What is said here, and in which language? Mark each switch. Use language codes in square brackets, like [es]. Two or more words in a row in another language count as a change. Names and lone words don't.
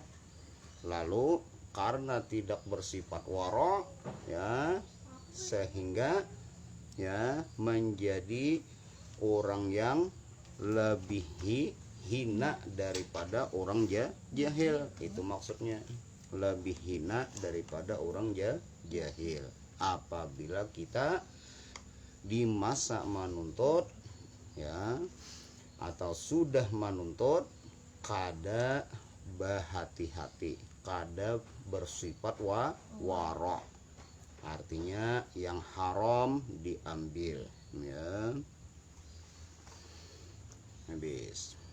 [id] Lalu karena tidak bersifat waro ya, sehingga ya menjadi orang yang lebih hina daripada orang jahil. Itu maksudnya, lebih hina daripada orang jahil. Apabila kita di masa menuntut ya, [bjn] atau sudah menuntut, kada berhati-hati, kada bersifat waro, artinya yang haram diambil ya. [id] Habis.